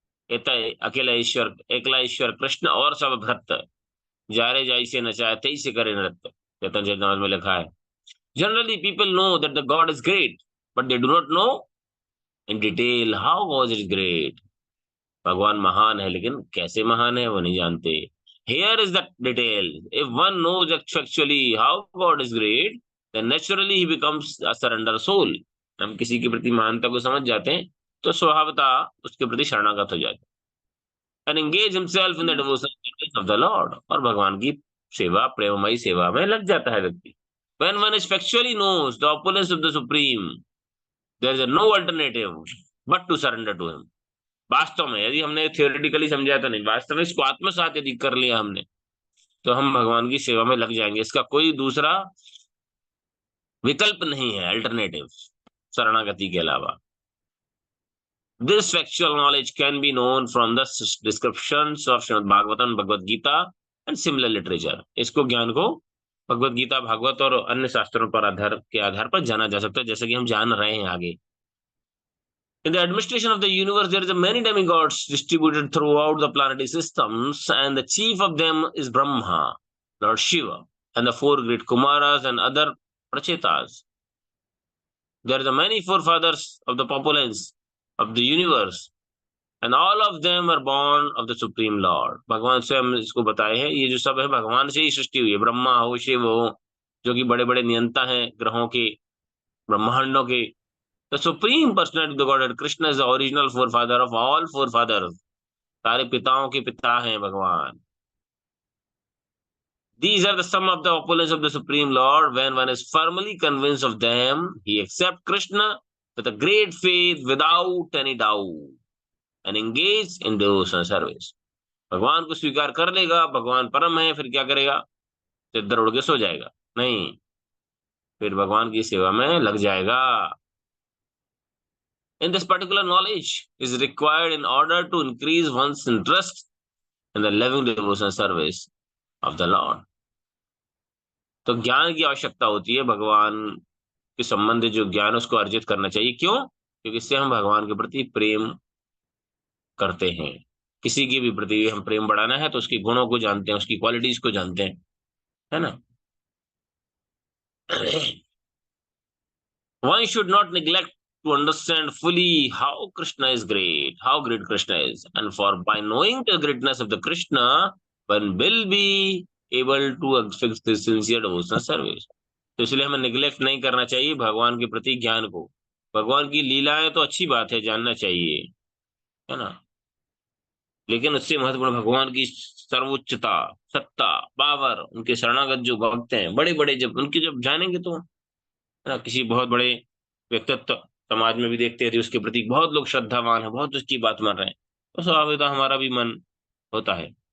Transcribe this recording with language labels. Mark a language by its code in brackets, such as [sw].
[hi] अकेला ईश्वर, एकला ईश्वर कृष्ण और सब भक्त, जारे जाई से नचाए तई से करे नृत्य, चैतन्य चरितमृत में लिखा है। [en] Generally people know that the God is great, but they do not know in detail how God is great. [hi] भगवान महान है, लेकिन कैसे महान है वो नहीं जानते। [en] Here is the detail. If one knows actually how God is great, then naturally he becomes a surrender soul. [hi] हम किसी के प्रति महानता को समझ जाते हैं तो स्वभावतः उसके प्रति शरणागत हो जाते हैं। [en] and engage himself in the devotional service of the Lord. [hi] और भगवान की सेवा, प्रेममयी सेवा में लग जाता है व्यक्ति. [en] When one effectually knows the opulence of the Supreme, there is no alternative but to surrender to him. [hi] वास्तव में यदि हमने थियोरेटिकली समझा तो नहीं, वास्तव में इसको आत्मसात यदि कर लिया हमने, तो हम भगवान की सेवा में लग जाएंगे. इसका कोई दूसरा विकल्प नहीं है, अल्टरनेटिव, शरणागति के अलावा. [en] This factual knowledge can be known from the descriptions of Srimad Bhagavatam, Bhagavad Gita and similar literature. [hi] इसको ज्ञान को भगवत गीता, भागवत और अन्य शास्त्रों पर आधार पर जाना जा सकता है, जैसे कि हम जान रहे हैं आगे. [en] In the administration of the universe, there is a many demigods distributed throughout the planetary systems, and the chief of them is Brahma, Lord Shiva, and the four great Kumaras and other Prachetas. There are many forefathers of the populace of the universe, and all of them are born of the Supreme Lord. [hi] भगवान स्वयं इसको बताए हैं, ये जो सब है भगवान से ही सृष्टि हुई है. ब्रह्मा हो, शिव हो, जो कि बड़े बड़े नियंता हैं ग्रहों के, ब्रह्मांडों के. [en] The Supreme Personality of the Godhead, Krishna is the original forefather of all forefathers. [hi] सारे पिताओं के पिता हैं भगवान. [en] These are the sum of the opulence of the Supreme Lord. When one is firmly convinced of them, he accepts Krishna with a great faith without any doubt and engage in devotional service. [hi] भगवान को स्वीकार कर लेगा, भगवान परम है, फिर क्या करेगा? सिद्धर उड़ के सो जाएगा? नहीं, फिर भगवान की सेवा में लग जाएगा. [en] And this particular knowledge is required in order to increase one's interest in the loving devotional service of the Lord. [hi] तो ज्ञान की आवश्यकता होती है, भगवान के संबंधित जो ज्ञान उसको अर्जित करना चाहिए. क्यों? क्योंकि इससे हम भगवान के प्रति प्रेम करते हैं. किसी के भी प्रति हम प्रेम बढ़ाना है तो उसके गुणों को जानते हैं, उसकी क्वालिटीज को जानते हैं, है ना. [en] One should not neglect to understand fully how Krishna is great, how great Krishna is. And for by knowing the greatness of the Krishna, one will be able to fix this sincere devotional service. [hi] तो इसलिए हमें neglect नहीं करना चाहिए भगवान के प्रति ज्ञान को. भगवान की लीलाएं तो अच्छी बात है, जानना चाहिए, है ना, लेकिन उससे महत्वपूर्ण भगवान की सर्वोच्चता, सत्ता, पावर, उनके शरणागत जो भक्त हैं बड़े बड़े, जब उनकी जब जानेंगे तो, है ना, किसी बहुत बड़े व्यक्तित्व समाज में भी देखते हैं उसके प्रति बहुत लोग श्रद्धावान है, बहुत उसकी बात मान रहे हैं, तो स्वाभाविक हमारा भी मन होता है.